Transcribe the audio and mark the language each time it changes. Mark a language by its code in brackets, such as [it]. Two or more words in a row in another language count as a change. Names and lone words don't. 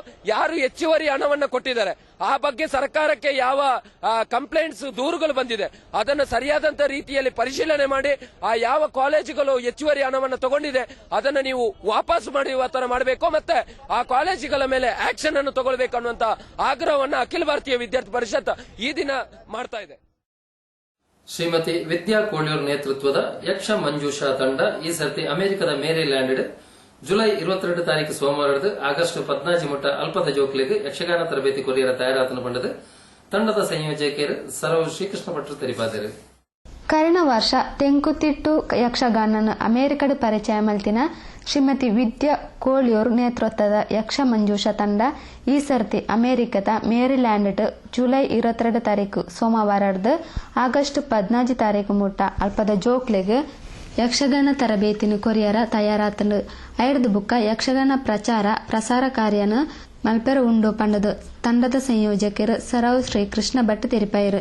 [kn] ಯಾರು ಹೆಚ್ಚುವರಿ ಹಣವನ್ನ ಕೊಟ್ಟಿದ್ದಾರೆ ಆ ಬಗ್ಗೆ ಸರ್ಕಾರಕ್ಕೆ ಯಾವ ಕಂಪ್ಲೇಂಟ್ಸ್, ದೂರುಗಳು ಬಂದಿದೆ ಅದನ್ನು ಸರಿಯಾದಂತ ರೀತಿಯಲ್ಲಿ ಪರಿಶೀಲನೆ ಮಾಡಿ ಆ ಯಾವ ಕಾಲೇಜುಗಳು ಹೆಚ್ಚುವರಿ ಹಣವನ್ನು ತಗೊಂಡಿದೆ ಅದನ್ನು ನೀವು ವಾಪಸ್ ಮಾಡುವ ತರ ಮಾಡಬೇಕು, ಮತ್ತೆ ಆ ಕಾಲೇಜುಗಳ ಮೇಲೆ ಆಕ್ಷನ್ ಅನ್ನು ತಗೊಳ್ಬೇಕು ಅನ್ನುವಂತ ಆಗ್ರಹವನ್ನು ಅಖಿಲ ಭಾರತೀಯ ವಿದ್ಯಾರ್ಥಿ ಪರಿಷತ್ ಈ ದಿನ ಮಾಡ್ತಾ ಇದೆ. [tcy] ಶ್ರೀಮತಿ ವಿದ್ಯಾ ಕೋಳ್ಯೂರ್ ನೇತೃತ್ವದ ಯಕ್ಷ ಮಂಜೂಷಾ ತಂಡ ಈ ಸರ್ತಿ ಅಮೆರಿಕದ ಮೇರಿಲ್ಯಾಂಡ್ ಜುಲೈ 22 ತಾರೀಕು ಸೋಮವಾರದ ಆಗಸ್ಟ್ 14 ಮುಟ್ಟ ಅಲ್ಪದ ಜೋಕ್ಲಿಗೆ ಯಕ್ಷಗಾನ ತರಬೇತಿ ಕೊರಿಯರ ತಯಾರಾತನ ಪಂಡದು ತಂಡದ ಸಂಯೋಜಕರು ಸರವು ಶ್ರೀಕೃಷ್ಣ ಭಟ್ರು ತೆರಿಪಾದರು. ಕಳೆದ ವರ್ಷ ತೆಂಕುತಿಟ್ಟು ಯಕ್ಷಗಾನನ ಅಮೆರಿಕದ ಪರಿಚಯ ಮಲ್ತಿನ ಶ್ರೀಮತಿ ವಿದ್ಯಾ ಕೋಳ್ಯೂರ್ ನೇತೃತ್ವದ ಯಕ್ಷ ಮಂಜೂಷಾ ತಂಡ ಈ ಸರ್ತಿ ಅಮೆರಿಕದ ಮೇರಿಲ್ಯಾಂಡ್ ಜುಲೈ 22 ತಾರೀಕು ಸೋಮವಾರದ ಆಗಸ್ಟ್ 14 ತಾರೀಕು ಮುಟ್ಟ ಅಲ್ಪದ ಜೋಕ್ಲಿಗೆ ಯಕ್ಷಗಾನ ತರಬೇತಿನ ಕೊರಿಯರ ತಯಾರಾತನು ಐದು ಬುಕ್ಕ ಯಕ್ಷಗಾನ ಪ್ರಸಾರ ಕಾರ್ಯನ ಮಲ್ಪೆರ ಉಂಡು ಪಂಡದು ತಂಡದ ಸಂಯೋಜಕರು ಸರವು ಶ್ರೀಕೃಷ್ಣ ಭಟ್ ತೆರಿಪಾಯರು.